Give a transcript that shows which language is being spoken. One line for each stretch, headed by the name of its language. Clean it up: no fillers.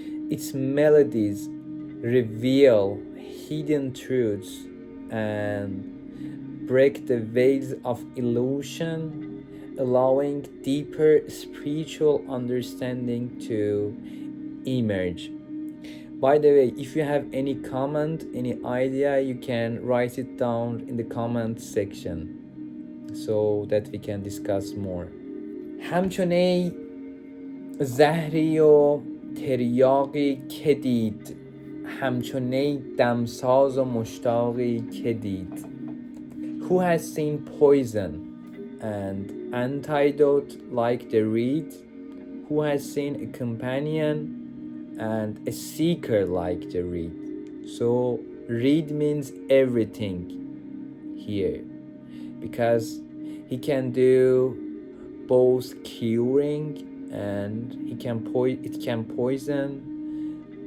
English: Its melodies reveal hidden truths and break the veils of illusion, allowing deeper spiritual understanding to emerge. By the way, if you have any comment, any idea, you can write it down in the comment section so that we can discuss more.
Persian: همچنین زهری و تریاقی که دید، همچنین دمساز و مشتاقی که دید.
English: Who has seen poison and antidote like the reed? Who has seen a companion and a seeker like the reed? So reed means everything here, because he can do both curing and it can poison.